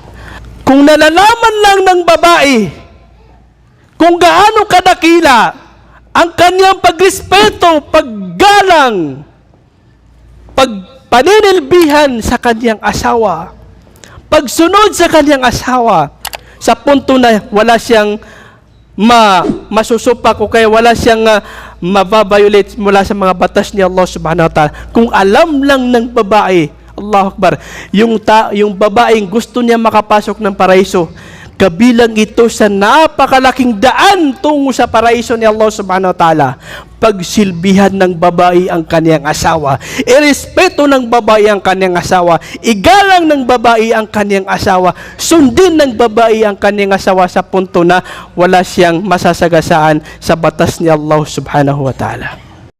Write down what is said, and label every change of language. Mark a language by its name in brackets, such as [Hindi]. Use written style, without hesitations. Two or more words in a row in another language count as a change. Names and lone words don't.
[Filipino] Kung nalalaman lang ng babae kung gaano kadakila ang kanyang pagrespeto, paggalang, pagpaninilbihan sa kanyang asawa, pagsunod sa kanyang asawa, sa punto na wala siyang masusupak o kaya wala siyang mababiolate mula sa mga batas ni Allah [Arabic] سبحانه وتعالى. [Filipino] Kung alam lang ng babae, [Arabic] الله أكبر, [Filipino] yung babaeng gusto niya makapasok ng paraiso, kabilang ito sa napakalaking daan tungo sa paraiso ni Allah [Arabic] سبحانه وتعالى. [Filipino] Pagsilbihan ng babae ang kaniyang asawa, irespeto ng babae ang kaniyang asawa, igalang ng babae ang kaniyang asawa, sundin ng babae ang kaniyang asawa sa punto na wala siyang masasagasaan sa batas ni Allah [Arabic] سبحانه وتعالى.